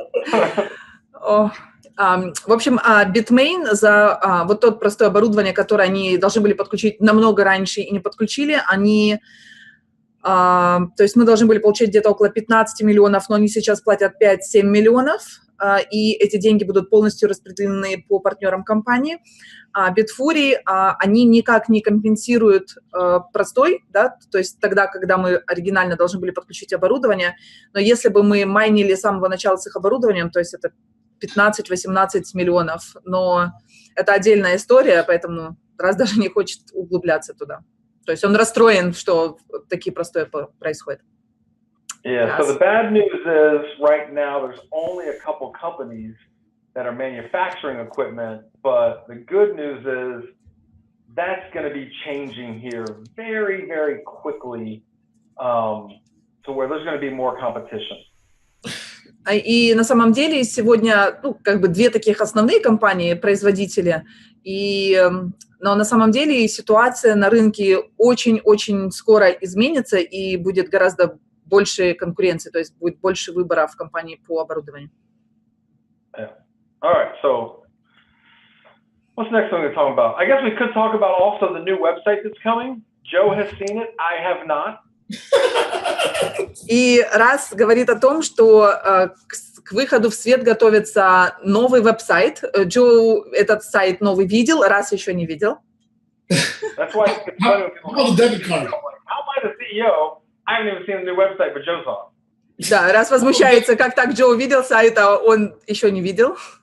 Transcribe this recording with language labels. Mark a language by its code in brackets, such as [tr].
[ru] В общем, Bitmain за вот тот простое оборудование, которое они должны были подключить намного раньше и не подключили, они, то есть мы должны были получить где-то около 15 миллионов, но они сейчас платят 5-7 миллионов, и эти деньги будут полностью распределены по партнерам компании. Bitfury, они никак не компенсируют простой, да, то есть тогда, когда мы оригинально должны были подключить оборудование, но если бы мы майнили с самого начала с их оборудованием, то есть это 15-18 миллионов, но это отдельная история, поэтому раз даже не хочет углубляться туда. То есть он расстроен, что такие простое происходит. [en] Yeah, so the bad news is right now there's only a couple companies that are manufacturing equipment, but the good news is that's going to be changing here very, very quickly to where there's going to be more competition. [ru] И на самом деле сегодня, ну, как бы две таких основные компании, производители, но на самом деле ситуация на рынке очень-очень скоро изменится и будет гораздо больше конкуренции, то есть будет больше выбора в компании по оборудованию. [en] Yeah. All right, so what's the next thing we're talking about? I guess we could talk about also the new website that's coming. Joe has seen it, I have not. [ru] И раз говорит о том, что к выходу в свет готовится новый веб-сайт. Джо этот сайт новый видел, раз еще не видел. [en] That's why it's funny when people How about the debit card? How am I the CEO? I haven't even seen the new website, but Joe saw it. [ru] Да, раз возмущается, как так Джо увидел сайт, а он еще не видел.